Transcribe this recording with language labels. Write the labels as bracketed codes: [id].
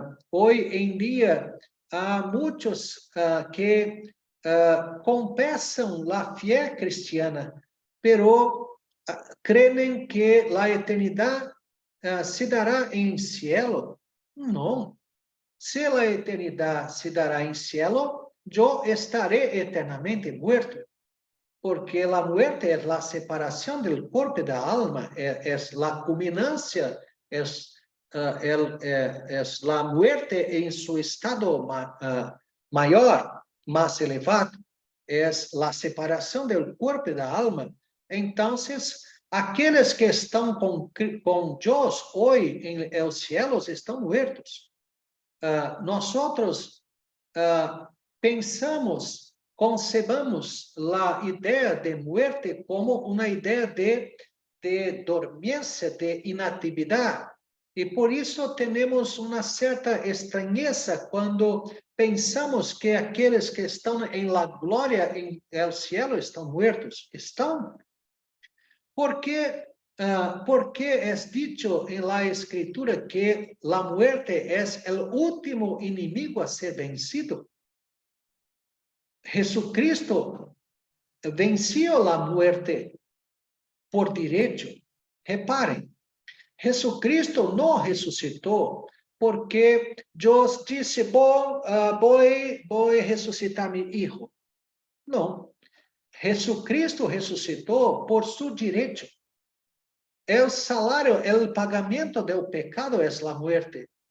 [pt] Hoje em dia, há muitos que confessam a fé [es] cristiana, pero [pt] creem que a eternidade se dará em cielo. Não. Se a eternidade se dará em cielo, eu estarei eternamente [es] muerto. [pt] Porque a [es] muerte [pt] é a separação do corpo e da alma, é a culminância, é [es] es la muerte en su estado mayor, más elevado, es la separación del cuerpo y de la alma. Entonces, aquellos que están con Dios hoy en el cielo están muertos. Nosotros pensamos, concebamos la idea de muerte como una idea de dormência, de inatividade. [pt] E por isso temos uma certa estranheza quando pensamos que aqueles que estão em [es] la glória, [pt] em [es] el cielo, [pt] estão mortos. Estão. Porque é dito em [es] la escritura que la muerte es el último [pt] inimigo a ser vencido. [es] Jesucristo venció la muerte [pt] por direito. Reparem, Jesucristo não ressuscitou porque Deus disse, vou ressuscitar meu filho. Não. Jesucristo ressuscitou por seu direito. O salário, o pagamento do pecado é a morte.